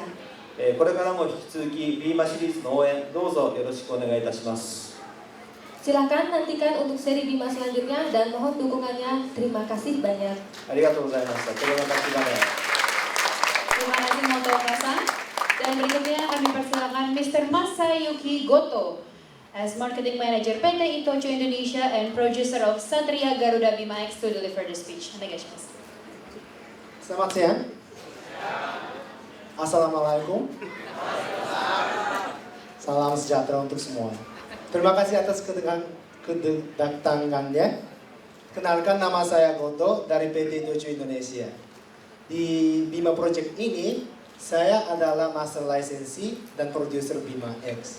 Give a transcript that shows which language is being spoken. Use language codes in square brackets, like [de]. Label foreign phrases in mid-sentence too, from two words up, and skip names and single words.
[ja] これからも引き続き Bima シリーズの応援どうぞよろしくお願いいたします。 [id] Silakan nantikan untuk seri Bima selanjutnya dan mohon dukungannya. Terima kasih banyak. [ja] ありがとうございました。 [id] Terima kasih banyak. Terima kasih Motoka-san. Dan berikutnya kami persilakan Mr. [en] Masayuki Goto as Marketing Manager PT Itochu Indonesia and Producer of Satria Garuda Bima X to deliver the speech. [ja] Onegaishimasu. [id] Selamat siang. Assalamualaikum. Salam sejahtera untuk semua. Terima kasih atas kedatangannya. Kenalkan, nama saya Goto dari PT Dojo Indonesia. Di Bima Project ini, saya adalah [en] Master Licensee [id] dan Producer Bima X.